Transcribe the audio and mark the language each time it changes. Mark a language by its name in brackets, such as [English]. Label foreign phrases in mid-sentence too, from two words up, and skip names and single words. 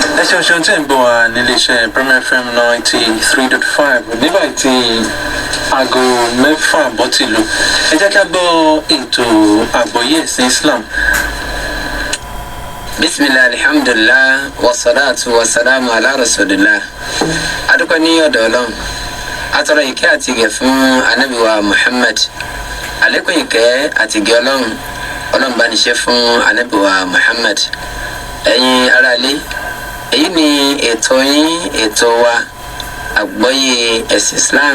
[Yoruba] ṣeun tí ń bọ̀ wá nílé iṣẹ́ Premier FM 93.5 nígbà tí aago 6 bọ́ ti lù. Ẹ jẹ́ ká gbọ́ ètò àgbọ́yé ẹ̀sìn Islam. [Arabic] بسم الله، الحمد لله، والصلاة والسلام على رسول الله. [Yoruba] Adúpẹ́ ní ọ̀dọ̀ Ọlọ́run. Atọ́rọ ìkẹ́ àti ìgẹ̀ fún Ànábì wa Muhammad. Àlékún ìkẹ́ àti ìgẹ̀ Ọlọ́run bá ní ṣe fún Ànábì wa Muhammad. Ẹ̀yin aráalé, èyí ni ètò yín, ètò wa àgbọ́yé ẹ̀sìn Islam.